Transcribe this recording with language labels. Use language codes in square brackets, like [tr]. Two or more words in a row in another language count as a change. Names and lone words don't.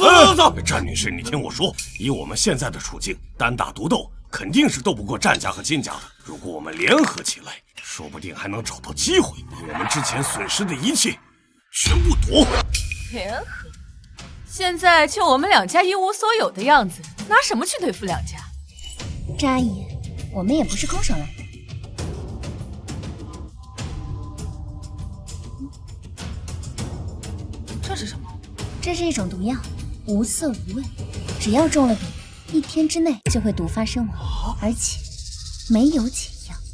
[zh] 戰女士，你聽我說，以我們現在的處境，單打獨鬥肯定是鬥不過戰家和金家的。如果我們聯合起來，說不定還能找到機會，把我們之前損失的一切全部奪回。聯合？現在就我們兩家一無所有的樣子，拿什麼去對付兩家？戰阿姨，我們也不是空手來的。這是什麼？這是一種毒藥，無色無味，只要中了毒，1天之內就會毒發身亡，而且沒有解藥。